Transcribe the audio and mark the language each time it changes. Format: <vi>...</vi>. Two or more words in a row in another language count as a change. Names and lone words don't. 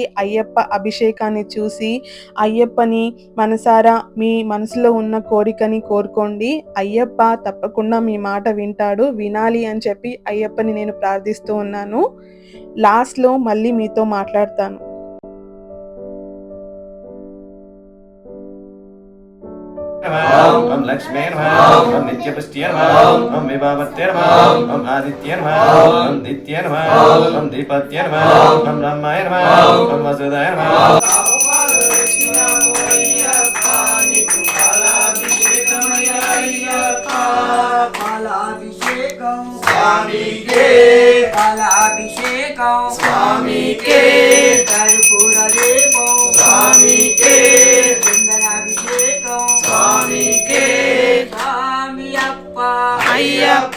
<te>అయ్యప్ప అభిషేకాన్ని చూసి అయ్యప్పని మనసారా మీ మనసులో ఉన్న కోరికని కోరుకోండి. అయ్యప్ప తప్పకుండా మీ మాట వింటాడు, వినాలి అని చెప్పి అయ్యప్పని నేను ప్రార్థిస్తూ ఉన్నాను. లాస్ట్లో మళ్ళీ మీతో మాట్లాడతాను.</te> <sa>ॐ लक्ष्मी नमः, ॐ नित्यपस्त्य नमः, ॐ विभवत्य नमः, ॐ आदित्य नमः, ॐ दित्य नमः, ॐ दिपत्य नमः, ॐ रमाय नमः, ॐ वसुदाय नमः.</sa> <te>పాలాభిషేకం స్వామికే కర్పూర దీపం స్వామికే చందనాభిషేకం స్వామికే స్వామి అప్ప అయ్యప్ప</te>